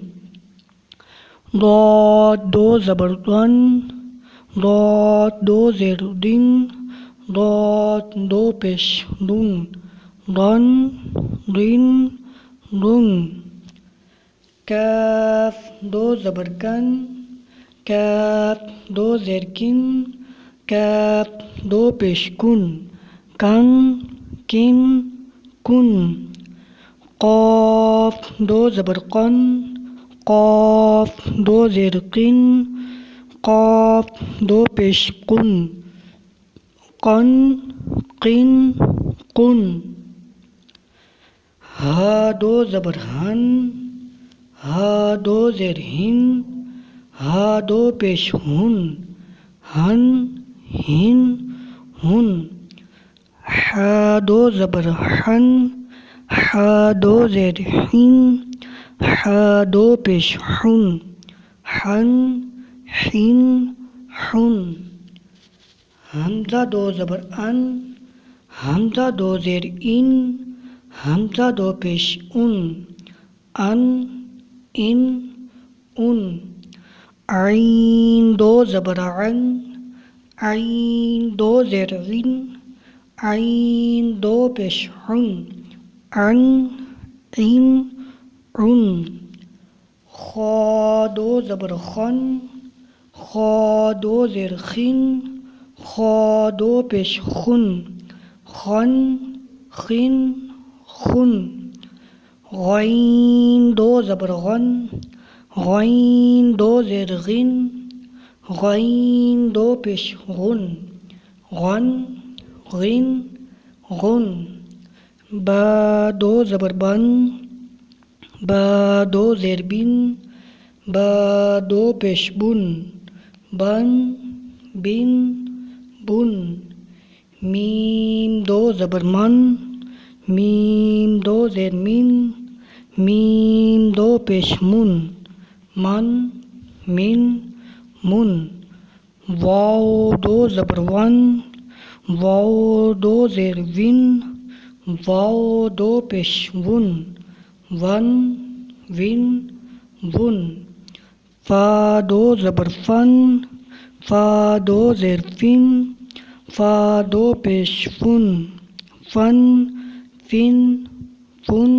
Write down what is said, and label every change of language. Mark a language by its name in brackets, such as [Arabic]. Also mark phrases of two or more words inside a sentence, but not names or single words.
[Urdu] ضاد دو زبر دن، ضاد دو زیر دن، ضاد دو پیش دن، دن، دن، دن۔ کاف دو زبر کن، کاف دو زیر کن، کاف دو پیش کن، کن، کن، کن۔ قاف دو زبر قن، قاف دو زیر قن، قاف دو پیش قن، قن، قن، قن۔ ہا دو زبر ہن، ہا دو زیر ہن، ہا دو پیش ہن، ہن، ہن، ہن۔ ح دو زبر حن، ح دو زیر حن، ح دو پیش حن، حن حن حن. حمزہ دو زبر ان، حمزہ دو زیر ان، حمزہ دو پیش ان، ان ان ان. عین دو زبر عن، عین دو زیر عن، عین دو پیش عن، عن عن عن. خا دو زبر خن، خا دو زیر خن، خا دو پیش خن، خن خن خن. غین دو زبر غن، غین دو زیر غن، غین دو پیش غن، غن غن غن. با دو زبر بن، با دو زیر بن، با دو پیش بن، بن بن بن. میم دو زبر من، میم دو زیر من، میم دو پیش من، من من من. واو دو زبر ون، واو دو زیر ون، واو دو پیش ون، ون ون ون. فا دو زبر فن، فا دو زیر فن، فا دو پیش فن، فن فن فن.